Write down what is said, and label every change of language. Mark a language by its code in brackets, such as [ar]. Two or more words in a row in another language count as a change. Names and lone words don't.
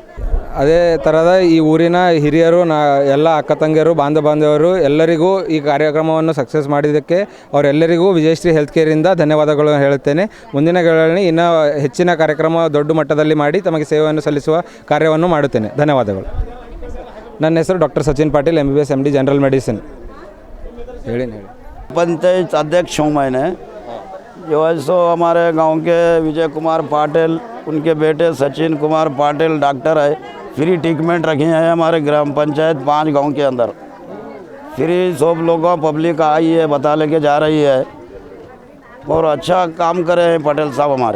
[kn] ಅದೇ ಥರದ ಈ ಊರಿನ ಹಿರಿಯರು ಎಲ್ಲ ಅಕ್ಕ ತಂಗಿಯರು ಬಾಂಧವರು ಎಲ್ಲರಿಗೂ ಈ ಕಾರ್ಯಕ್ರಮವನ್ನು ಸಕ್ಸಸ್ ಮಾಡಿದ್ದಕ್ಕೆ ಅವರೆಲ್ಲರಿಗೂ ವಿಜಯಶ್ರೀ ಹೆಲ್ತ್ ಕೇರಿಂದ ಧನ್ಯವಾದಗಳನ್ನು ಹೇಳುತ್ತೇನೆ. ಮುಂದಿನ ದಿನಗಳಲ್ಲಿ ಇನ್ನೂ ಹೆಚ್ಚಿನ ಕಾರ್ಯಕ್ರಮ ದೊಡ್ಡ ಮಟ್ಟದಲ್ಲಿ ಮಾಡಿ ತಮಗೆ ಸೇವೆಯನ್ನು ಸಲ್ಲಿಸುವ ಕಾರ್ಯವನ್ನು ಮಾಡುತ್ತೇನೆ. ಧನ್ಯವಾದಗಳು. ನನ್ನ ಹೆಸರು ಡಾಕ್ಟರ್ ಸಚಿನ್ ಪಾಟೀಲ್, [en] MBBS MD general medicine. [kn] ಹೇಳಿ. [hi] पंचायत अध्यक्ष हूँ मैंने, जो है सो हमारे गांव के विजय कुमार पाटिल, उनके बेटे सचिन कुमार पाटिल डॉक्टर है, [en] free treatment [hi] रखे हैं हमारे ग्राम पंचायत 5 गांव के अंदर. फ्री सब लोगों पब्लिक आई है, बता लेके जा रही है और अच्छा काम करे हैं पटेल साहब हमारे.